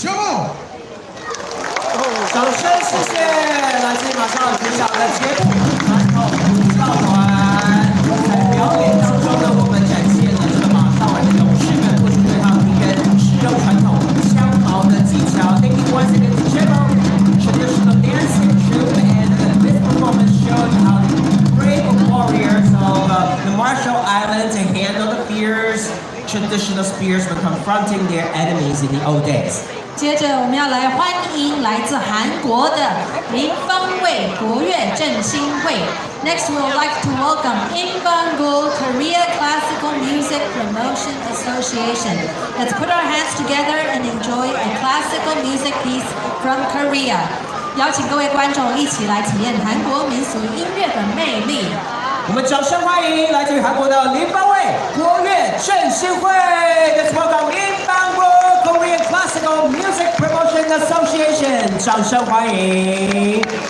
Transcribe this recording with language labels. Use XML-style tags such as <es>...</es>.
<zh>掌声谢谢来自马绍尔国小的节目传统舞蹈团。在表演当中呢，我们展现了这个马绍尔的勇士们为对抗敌人使用传统枪矛的技巧。</zh> <en>Thank you once again to Chemo, traditional dancing troupe, and this performance showed how the brave warriors of the Marshall Islands handle the fierce traditional spears when confronting their enemies in the old days.</en> <zh>接着我们要来欢迎来自韩国的林方卫国乐振兴会。</zh> <en>Next, we would like to welcome Inbangul Korea Classical Music Promotion Association. Let's put our hands together and enjoy a classical music piece from Korea.</en> <zh>邀请各位观众一起来体验韩国民俗音乐的魅力。我们掌声欢迎来自于韩国的林方卫国乐振兴会。</zh> <en>Let's welcome Inbangul Korean Classical Music Promotion Association.</en> <zh>掌声欢迎。</zh>